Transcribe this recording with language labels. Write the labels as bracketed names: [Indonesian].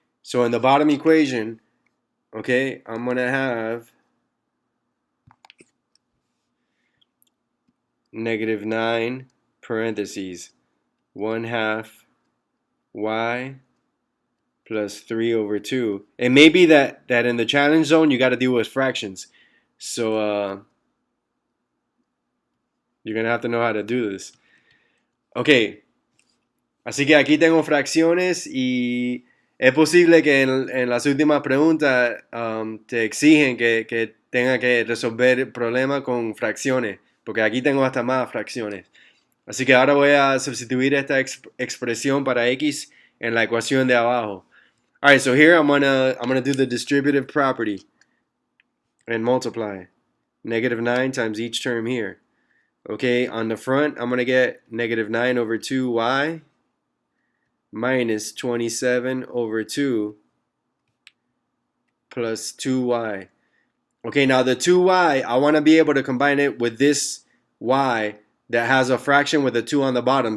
[English] So in the bottom equation, okay, I'm going to have negative 9 parentheses 1/2 y plus 3 over 2. It may be that in the challenge zone you got to deal with fractions. So you're going to have to know how to do this. [Spanish] Okay, así que aquí tengo fracciones y es posible que en las últimas preguntas te exigen que tenga que resolver el problema con fracciones, porque aquí tengo hasta más fracciones. Así que ahora voy a sustituir esta expresión para x en la ecuación de abajo. [English] All right, so here I'm gonna do the distributive property. and multiply. Negative 9 times each term here. Okay, on the front, I'm going to get negative 9 over 2y minus 27 over 2 plus 2y. Okay, now the 2y, I want to be able to combine it with this y that has a fraction with a 2 on the bottom.